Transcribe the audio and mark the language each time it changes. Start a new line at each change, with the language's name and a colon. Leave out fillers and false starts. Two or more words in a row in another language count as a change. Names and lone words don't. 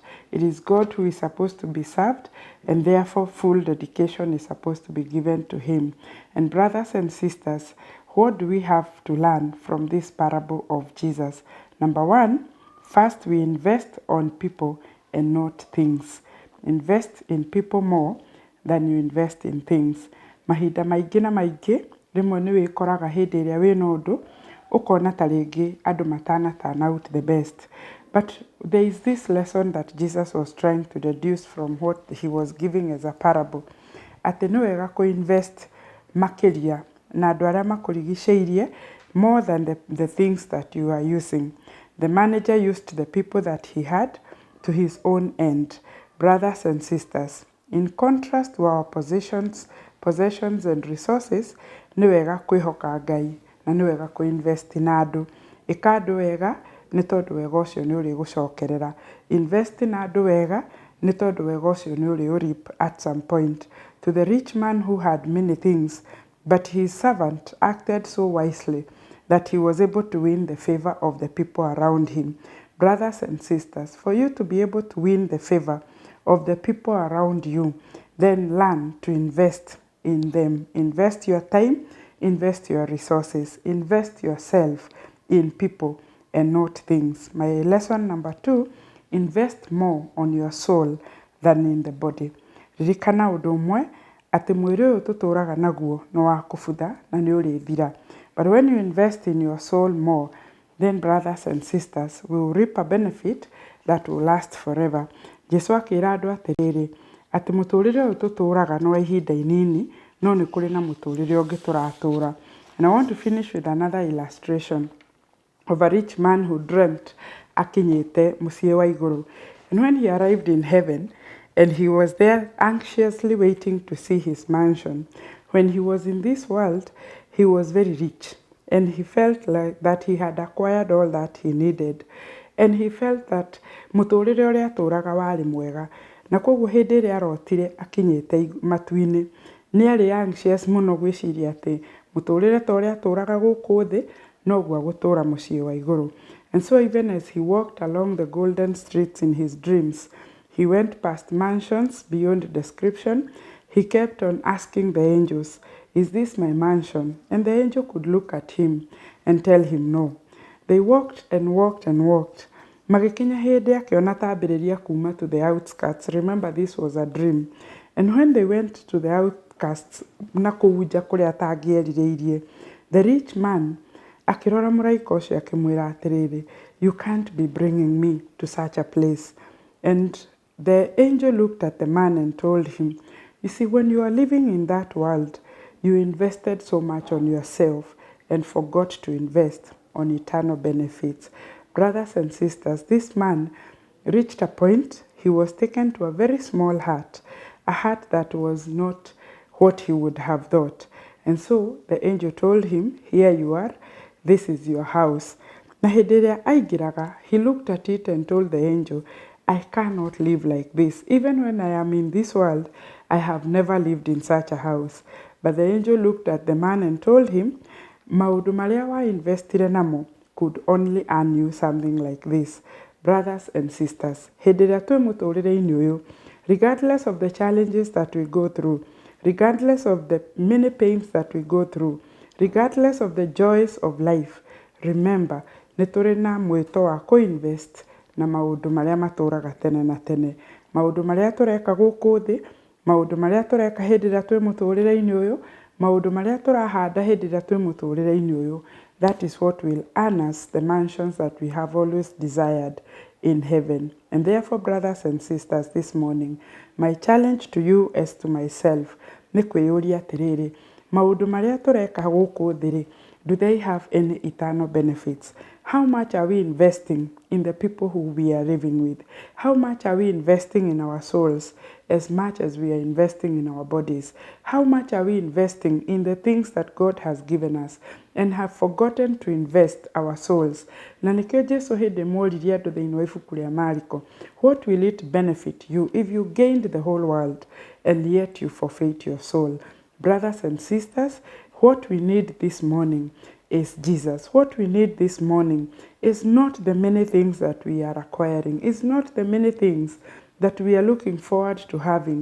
English: It is God who is supposed to be served, and therefore full dedication is supposed to be given to Him. And brothers and sisters, what do we have to learn from this parable of Jesus? Number one, first we invest on people and not things. Invest in people more than you invest in things.
Kikuyu: Mahinda maingĩ na maingĩ, rĩmwe nĩ wĩkoraga hĩndĩ ĩrĩa wĩna ũndũ, ũkona ta rĩngĩ andũ
English: turn out the best. But there is this lesson that Jesus was trying to deduce from what he was giving as a parable.
Kikuyu: Atĩ nĩ wega kũ-invest makĩria na andũ arĩa makũrigicĩirie
English: more than the things that you are using. The manager used the people that he had to his own end. Brothers and sisters, in contrast to our possessions and resources,
Kikuyu: nĩ wega kwĩhoka Ngai na nĩ wega kũ-invest na andũ. Ĩka andũ wega nĩ tondũ wega ũcio nĩ ũrĩ gũcokerera. Invest na andũ wega nĩ tondũ wega ũcio nĩ ũrĩ
English: reap at some point. To the rich man who had many things, but his servant acted so wisely that he was able to win the favor of the people around him. Brothers and sisters, for you to be able to win the favor of the people around you, then learn to invest in them. Invest your time, invest your resources, invest yourself in people and not things. My lesson number 2, invest more on your soul than in the body.
Kikuyu: Ririkana ũndũ ũmwe atĩ mwĩrĩ ũyũ tũtũraga naguo nĩ wa kũbutha na nĩ ũrĩthira.
English: But when you invest in your soul more, then brothers and sisters will reap a benefit that will last forever.
Kikuyu: Jesu akĩra andũ atĩrĩrĩ, atĩ mũtũrĩre ũyũ tũtũraga nĩ wa ihinda inini, no nĩ kũrĩ na mũtũrĩre ũngĩ tũratũra.
English: And I want to finish with another illustration of a rich man who dreamt
Kikuyu: akinyĩte mũciĩ wa igũrũ.
English: And when he arrived in heaven, and he was there anxiously waiting to see his mansion. When he was in this world, he was very rich, and he felt like that he had acquired all that he needed. And he felt that
Kikuyu: mũtũrĩre ũrĩa atũraga warĩ mwega. Na koguo hĩndĩ ĩrĩa arotire akinyĩte matu-inĩ, nĩ
English: arĩ anxious
Kikuyu: mũno gwĩciria atĩ mũtũrĩre ta ũrĩa atũraga gũkũ thĩ, noguo agũtũra mũciĩ wa igũrũ.
English: And so even as he walked along the golden streets in his dreams, he went past mansions beyond description. He kept on asking the angels, "Is this my mansion?" And the angel could look at him and tell him no. They walked and walked and walked.
Kikuyu: Magĩkinya hĩndĩ akĩona tambĩrĩria kuma
English: to the outskirts. Remember, this was a dream. And when they went to the outskirts,
Kikuyu: na kũu nja kũrĩa atangĩerirĩirie,
English: the rich man
Kikuyu: akĩrora mũraika ũcio akĩmwĩra atĩrĩrĩ,
English: "You can't be bringing me to such a place." And the angel looked at the man and told him, "You see, when you are living in that world, you invested so much on yourself and forgot to invest on eternal benefits." Brothers and sisters, this man reached a point, he was taken to a very small hut, a hut that was not what he would have thought. And so the angel told him, "Here you are, this is your house."
Kikuyu: Na hĩndĩ ĩrĩa aingĩraga,
English: he looked at it and told the angel, "I cannot live like this. Even when I am in this world, I have never lived in such a house." But the angel looked at the man and told him,
Kikuyu: "Maũndũ marĩa wainvestire namo
English: could only earn you something like this." Brothers and sisters,
Kikuyu: hĩndĩ ĩrĩa twĩ mũtũrĩre-inĩ ũyũ,
English: regardless of the challenges that we go through, regardless of the many pains that we go through, regardless of the joys of life, remember,
Kikuyu: nĩ tũrĩ na mwĩto wa kũ-invest na maũndũ marĩa matũraga tene na tene. Maũndũ marĩa tũreka gũkũ thĩ, maũndũ marĩa tũreka hĩndĩ ĩrĩa twĩ mũtũrĩre-inĩ ũyũ, maũndũ marĩa tũrahanda hĩndĩ ĩrĩa twĩ mũtũrĩre-inĩ ũyũ,
English: that is what will earn us the mansions that we have always desired in heaven. And therefore, brothers and sisters, this morning, my challenge to you as to myself,
Kikuyu: nĩ kwĩyũria atĩrĩrĩ, maũndũ marĩa tũreka gũkũ thĩ,
English: do they have any eternal benefits? How much are we investing in the people who we are living with? How much are we investing in our souls as much as we are investing in our bodies? How much are we investing in the things that God has given us and have forgotten to invest our souls?
Kikuyu: Na nĩkĩo Jesũ hĩndĩ mũririe andũ thĩinĩ wa ibuku rĩa Mariko,
English: what will it benefit you if you gained the whole world and yet you forfeit your soul? Brothers and sisters, what we need this morning is Jesus. What we need this morning is not the many things that we are acquiring. It's not the many things that we are looking forward to having.